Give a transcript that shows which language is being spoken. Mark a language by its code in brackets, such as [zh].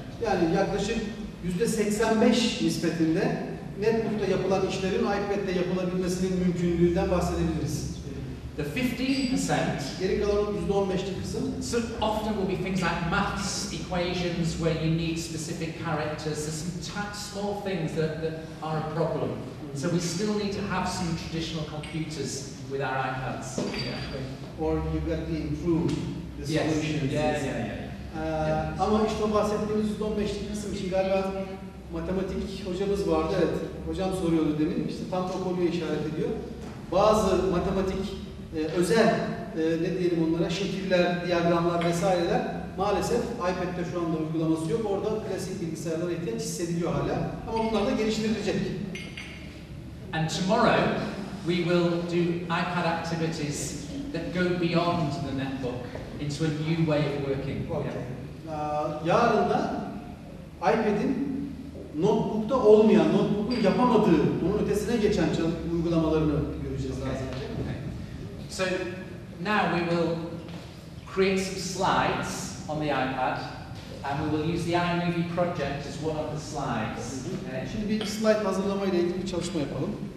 [tr] Yani yaklaşık %85 nispetinde netbook'ta yapılan işlerin iPad'de yapılabilmesinin mümkünlüğünden bahsedebiliriz. [en] The 15%, [tr] geri kalan %15'lik kısım, [en] so often will be things like maths, equations, where you need specific characters. There's some small things that are a problem. So we still need to have some traditional computers with our iPads. Yeah. Or you got to improve the solutions. [tr] Ama işte o bahsettiğimiz %15'lik kısım için galiba matematik hocamız vardı. Evet, hocam soruyordu demin. İşte tam o konuya işaret ediyor. Bazı matematik özel ne diyelim onlara şekiller, diyagramlar vesaireler maalesef iPad'de şu anda uygulaması yok. Orada klasik bilgisayarlara ihtiyaç hissediliyor hala. Ama bunlar da geliştirilecek. [en] And tomorrow we will do iPad activities that go beyond the netbook into a new way of working. Okay. [tr] Yarın da iPad'in notebook'ta olmayan, notebook'un yapamadığı, onun ötesine geçen uygulamalarını göreceğiz zaten. [en] So now we will create some slides on the iPad and we will use the iMovie project as one of the slides. [tr] Şimdi bir slide hazırlama ile ilgili bir çalışma yapalım.